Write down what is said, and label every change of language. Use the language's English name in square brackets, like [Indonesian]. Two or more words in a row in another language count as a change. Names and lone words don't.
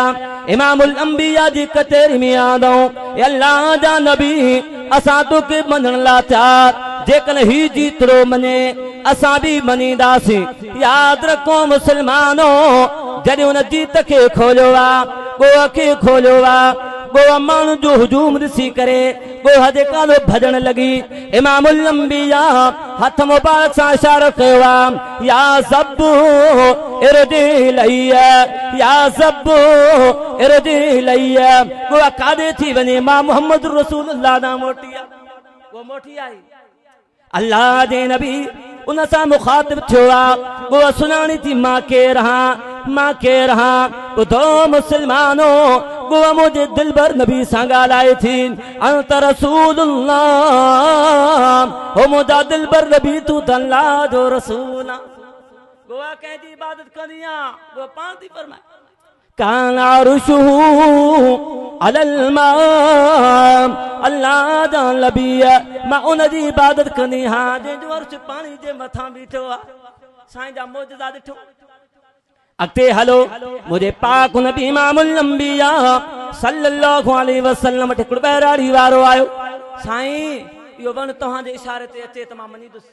[Sindhi] इमामुल अंबिया जी कचहरी में आदऊं अल्लाह जा नबी असां तोखे मञण लाइ तयार जेकॾहिं ही जीतरो मञे असां बि मञीदासीं। यादि रखो मुस्लमानो जॾहिं हुन जीत खे खोलियो आहे गोह खे खोलियो आहे गोह माण्हू जो हुजूम ॾिसी करे गोह जे कालो भॼण लॻी। इमामुल अंबिया हथ मुबारक सां इशारो कयो आहे [Arabic] يا ضب ارجعي إلي يا ضب ارجعي إلي [Sindhi] गोह काॾे थी वञे मां मोहम्मद रसूलुल्लाह ॾांहुं मोटी आहे वो मोटी आई अल्लाह जे नबी उन सां मुखातिब थियो आहे गोह सुञाणी थी मां केरु आहां ॿुधो मुस्लमानो गोह मुंहिंजे दिलबर नबी सां ॻाल्हाए थी [Arabic] أنت رسول الله [Sindhi] हो मुंहिंजा दिलबर नबी तूं त अल्लाह जो रसूल आहे। गोह कंहिंजी इबादत कंदी आहे गोह पाण थी फरमाए [Arabic] كان عرشه على الماء [Sindhi] अल्लाह जा नबी मां उन जी इबादत कंदी आहियां जंहिंजो अर्श पाणी जे मथां बीठो आहे। साईं जा मौजज़ा ॾिठो। अॻिते हलो मुंहिंजे पाक नबी इमामुल अंबिया [Arabic] صلى الله عليه وسلم [Sindhi] वटि हिकिड़ो ॿहिराड़ी वारो आयो। साईं इहो वण तव्हांजे इशारे ते अचे त मां मञीदुसि।